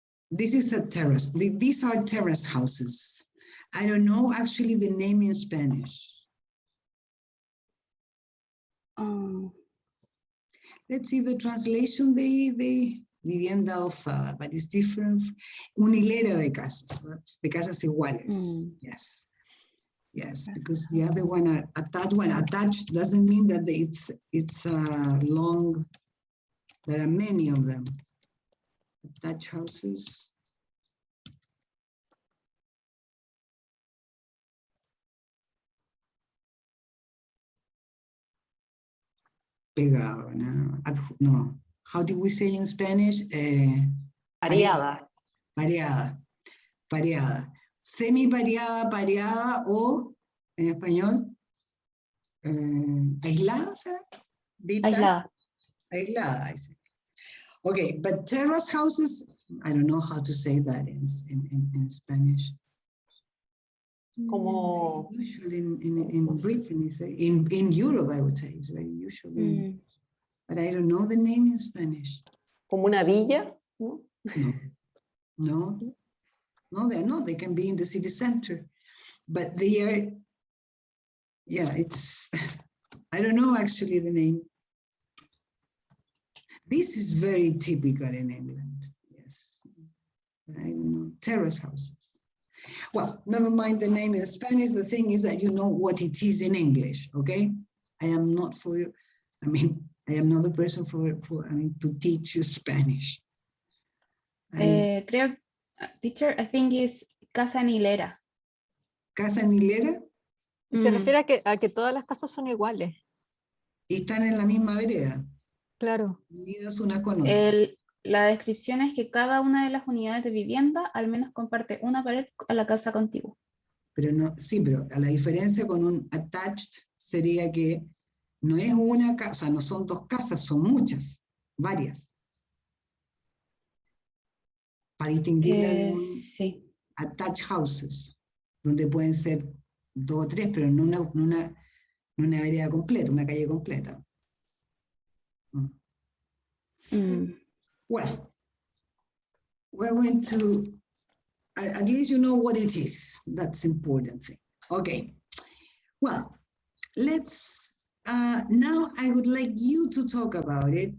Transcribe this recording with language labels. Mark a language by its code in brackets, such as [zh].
[en] This is a terrace. These are terrace houses. I don't know actually the name in Spanish. Let's see the translation [es] de vivienda alzada, [en] but it's different. [es] Una hilera de casas, de casas iguales. [en] Yes. Yes, because the other one, attached doesn't mean that it's long. There are many of them. Attached houses. [es] Pegado, no. [en] How do we say in Spanish? [es] Pareada. Pareada. Semi-pareada, pareada o, en español, aislada, ¿será? Aislada. Aislada, [en] I see. Okay, but terrace houses, I don't know how to say that in Spanish. [es] Como... [en] Usual in Britain, in Europe, I would say, it's very usual. But I don't know the name in Spanish. [es] Como una villa, ¿no? [en] No, they're not. They can be in the city center, but they are, yeah, it's, I don't know actually the name. This is very typical in England, yes. I don't know, terrace houses. Well, never mind the name in Spanish. The thing is that you know what it is in English, okay? I am not for you. I am not the person to teach you Spanish. [es] Creo, [en] teacher, I think it's [es] casa en hilera. ¿Casa en hilera? Se refiere a que todas las casas son iguales. Y están en la misma vereda. Claro. Unidas una con otra. La descripción es que cada una de las unidades de vivienda al menos comparte una pared a la casa contigua. Pero no, sí, pero a la diferencia con un attached sería que no es una casa, no son dos casas, son muchas, varias. Para distinguirla de un Sí. attached houses, donde pueden ser dos o tres, pero no una vereda completa, una calle completa. [en] Well, we're going to, at least you know what it is. That's important thing. Okay. Well, let's, now I would like you to talk about it.